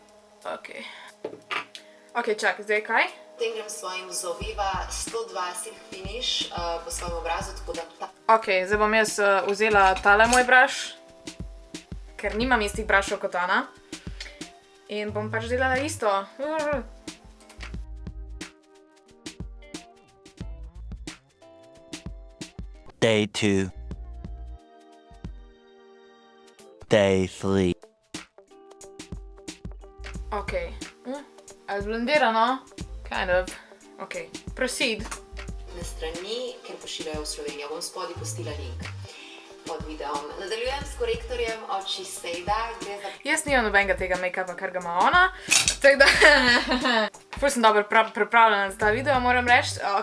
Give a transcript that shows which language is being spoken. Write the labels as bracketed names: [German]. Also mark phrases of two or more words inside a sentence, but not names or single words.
[Slovenian] Ok, čak, zdaj kaj? Potem grem s svojim Zoveva 102 Silk Finish po svojem obrazu, tako da... Ok, zdaj bom jaz vzela tale moj brush, ker nimam istih brushov kot ona. In bom pač delala isto. [English] Day 2. Day 3. [Slovenian] Ok. A je zblendirano? [English] Kind of. Ok, proceed. [Slovenian] Na strani, ker pošiljajo v Slovenijo, bom spodaj pustila link pod videom. Nadaljujem s korektorjem od Shiseido. Jaz nimam nobenega tega make-upa, kar ga ima ona. Tako da... Ful sem dobro pripravljena za ta video, moram reči. Ok.